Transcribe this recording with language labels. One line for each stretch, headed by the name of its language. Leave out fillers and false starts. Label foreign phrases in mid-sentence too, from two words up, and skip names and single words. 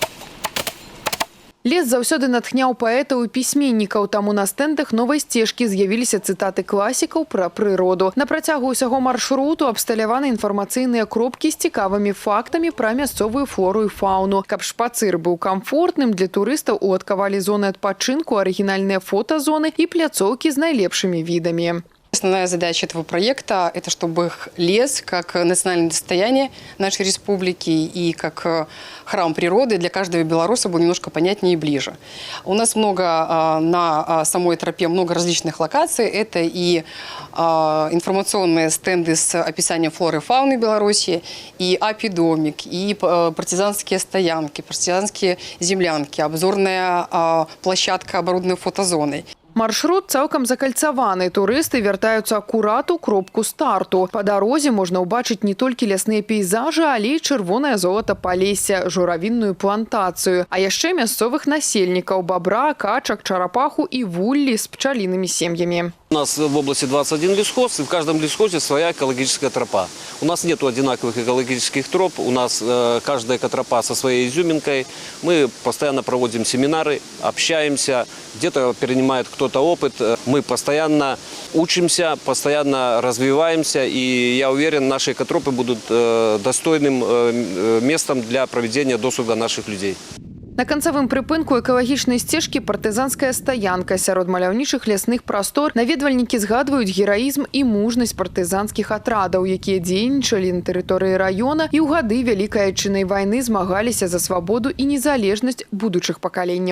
Belarusian: Лес заўсёды натхняў паэтаў і пісьменнікаў, таму на стэндах новай сцежкі з'явіліся цытаты класікаў пра прыроду. На працягу ўсяго маршруту абсталяваны інфармацыйныя кропкі з цікавымі фактамі пра мясцовую флору і фауну. Каб шпацыр быў камфортным, для турыстаў уладкавалі зоны адпачынку, арыгінальныя фотазоны і пляцоўкі з найлепшымі відамі.
Russian: Основная задача этого проекта – это чтобы лес, как национальное достояние нашей республики и как храм природы для каждого белоруса был немножко понятнее и ближе. У нас много на самой тропе, много различных локаций. Это и информационные стенды с описанием флоры и фауны Беларуси, и апидомик, и партизанские стоянки, партизанские землянки, обзорная площадка, оборудованная фотозоной.
Belarusian: Маршрут цалкам закальцаваны. Турысты вяртаюцца акурат у кропку старту. Па дарозе можна ўбачыць не толькі лясныя пейзажы, але і чырвонае золата палесся, журавінную плантацыю, а яшчэ мясцовых насельнікаў – бабра, качак, чарапаху і вуллі з пчалінымі сем'ямі.
Russian: У нас в области 21 лесхоз, и в каждом лесхозе своя экологическая тропа. У нас нет одинаковых экологических троп, у нас каждая экотропа со своей изюминкой. Мы постоянно проводим семинары, общаемся, где-то перенимает кто-то опыт. Мы постоянно учимся, постоянно развиваемся, и я уверен, наши экотропы будут достойным местом для проведения досуга наших людей.
Belarusian: На канцавым прыпынку экалагічнай сцежкі партызанская стаянка. Сярод маляўнічых лясных прастор наведвальнікі згадваюць гераізм і мужнасць партызанскіх атрадаў, якія дзейнічалі на тэрыторыі раёна і ў гады Вялікай Айчыннай вайны змагаліся за свабоду і незалежнасць будучых пакаленняў.